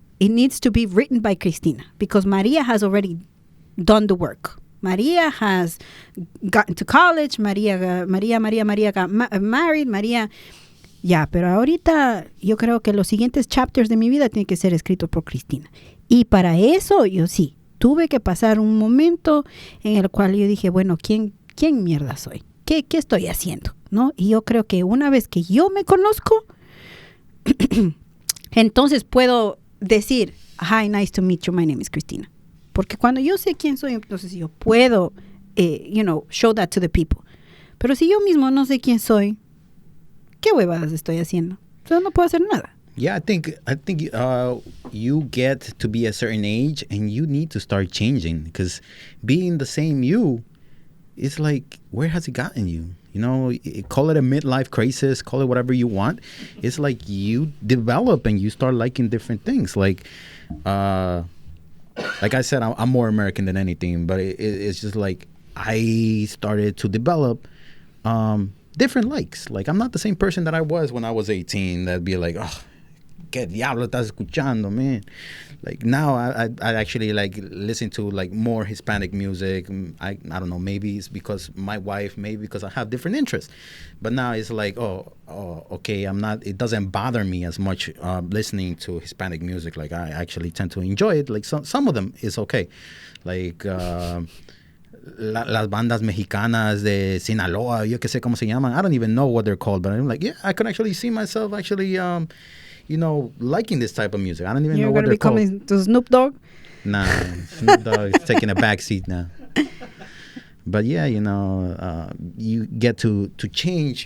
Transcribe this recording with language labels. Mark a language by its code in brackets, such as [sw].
[en] It needs to be written by Cristina, because Maria has already done the work. Maria has gotten to college, Maria got married, Maria... [es] Ya, pero ahorita yo creo que los siguientes chapters de mi vida tienen que ser escritos por Cristina. Y para eso yo sí, tuve que pasar un momento en el cual yo dije, bueno, ¿quién mierda soy? ¿Qué estoy haciendo? ¿No? Y yo creo que una vez que yo me conozco, entonces puedo decir, [en] hi, nice to meet you, my name is Cristina. [es] Porque cuando yo sé quién soy, entonces yo puedo, [en] show that to the people. [es] Pero si yo mismo no sé quién soy, ¿qué huevadas estoy haciendo? Entonces no puedo hacer nada. [en] Yeah, I think you get to be a certain age and you need to start changing, because being the same you, it's like, where has it gotten you? You know, call it a midlife crisis, call it whatever you want. It's like you develop and you start liking different things. Like I said, I'm more American than anything, but it's just like I started to develop different likes. Like, I'm not the same person that I was when I was 18. That'd be like, oh, [es] ¿qué diablo estás escuchando, [en] man? Like, now I actually like listen to like more Hispanic music. I don't know, maybe it's because my wife, maybe because I have different interests. But now it's like, oh, okay, it doesn't bother me as much listening to Hispanic music. Like, I actually tend to enjoy it. Like, some of them is okay. [es] Like, las bandas mexicanas de Sinaloa, yo que sé cómo se llaman. [en] I don't even know what they're called, but I'm like, yeah, I could actually see myself actually, liking this type of music. I don't even know what they're called. You're going to be coming to Snoop Dogg? Nah, Snoop Dogg is taking a back seat now. But yeah, you get to change.